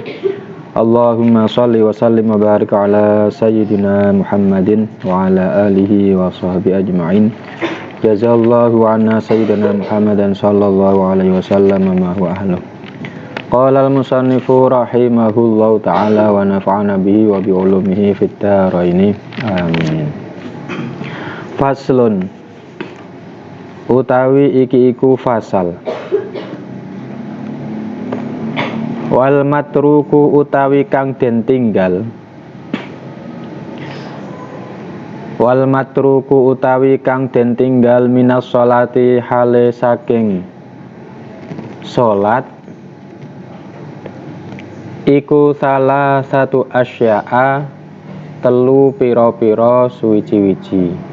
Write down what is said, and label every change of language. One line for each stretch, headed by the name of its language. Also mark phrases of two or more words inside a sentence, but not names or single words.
Arabic: اللهم صل وسلم وبارك على سيدنا محمد وعلى آله وصحبه أجمعين. جزى الله عنا سيدنا محمدا صلى الله عليه وسلم ما هو أهله. قال المصنف رحمه الله تعالى ونفعنا به وبعلومه في الدارين. آمين. فصل.
Javanese: Utawi iki iku fasal.
Arabic: والمتروك
Javanese: utawi kang den tinggal.
Arabic: والمتروك
Javanese: utawi kang den tinggal
Arabic: من الصلاة
Javanese: hale saking sholat iku salah satu asya'a telu piro-piro suwiji-wiji.